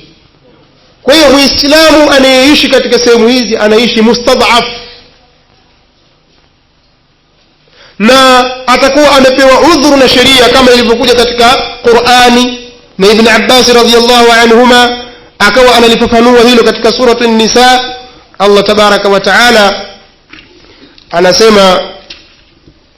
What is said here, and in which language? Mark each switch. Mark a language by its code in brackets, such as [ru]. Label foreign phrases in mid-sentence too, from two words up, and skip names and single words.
[sw] Kwa hiyo Muislamu anayeishi katika sehemu hizi anaishi mustadhaf, na atakuwa amepewa udhuru na sheria kama ilivyokuja katika Qur'ani. Na Ibn Abbas [ar] رضي الله عنهما [sw] akawa analifafanua hilo katika surah an-Nisa. Allah [ar] تبارك وتعالى [sw] anasema